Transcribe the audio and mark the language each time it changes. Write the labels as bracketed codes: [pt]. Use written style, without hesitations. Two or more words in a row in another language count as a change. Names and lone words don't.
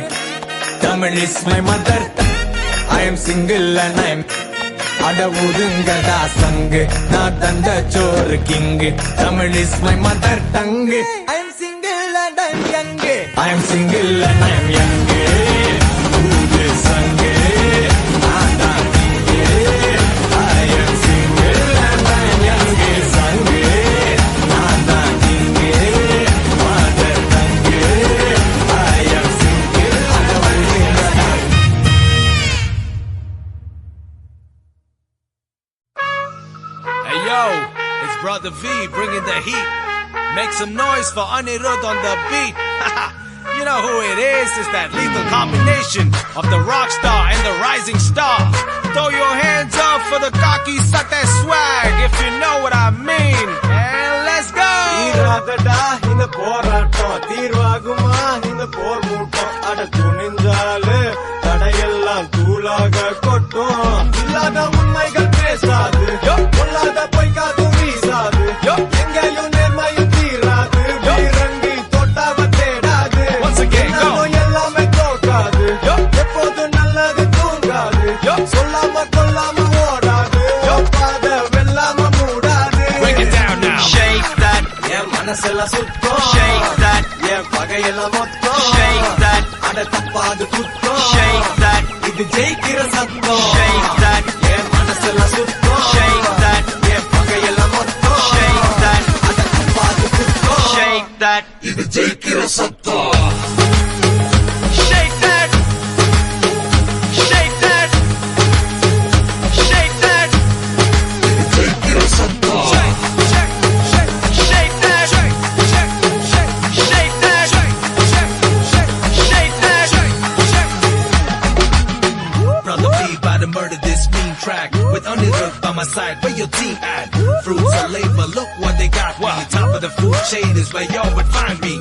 [en] Tamil is my mother. I am single and I am. [ta] அட ஒதுங்கடா சங்கு நான் தந்த சோறு கிங்கு. [en] Tamil is my mother tongue. I am single and I am young. I am single and I am young. [ta] ஊது சங்கு நான் தான் கிங்கு. [en] I am single and I am young. [ta] சங்கு நான் தான் கிங்கு. [en] mother tongue. I am single. [ta] அட ஒதுங்கடா. [en] Hey yo, it's Brother V bringing the heat. Make some noise for Anirudh on the beat. You know who it is, it's that lethal combination of the rock star and the rising star. Throw your hands up for the cocky, suck that swag, if you know what I mean. And let's go! [ta] தீராதடா இந்த போராட்டம். தீர்வாகுமா இந்த போர் மூட்டம். அட துணிஞ்சாலு தடையெல்லாம் தூளாக கொட்டும். இல்லாத உண்மைகள் பேசாது. பொல்லாத பொய்க்காதும் வீசாது. எங்கேயும் நேர்மையும் தீராது. வீரண்டி தொட்டாவ தேடாது. எல்லாமே தோக்காது. எப்போதும் நல்லது தூங்காது. சொல்லாம கொல்லாம ஓடாது. பாத வெல்லாம மூடாது. [en] Shake that, [ta] என் மனசெல்லாம் சுத்தம். [en] shake that, [ta] என் பகையெல்லாம் மொத்தம். [en] shake that, [ta] அட தப்பாது குத்தம். [en] shake that, [ta] இது ஜெயிக்கிற சத்தம். [en] shake that, [ta] என் மனசெல்லாம் சுத்தம். [en] shake that, [ta] என் பகையெல்லாம் மொத்தம். [en] shake that, [ta] அட தப்பாது குத்தம். [en] shake that, [ta] இது ஜெயிக்கிற சத்தம். [en] shake that, shake that, shake that, [ta] இது ஜெயிக்கிற சத்தம். [en] shake that, shake that, shake that, Brother B about to murder this mean track with Anirudh by my side. Where your team at? Fruits of labor, look what they got me. Top of the food chain is where y'all would find me.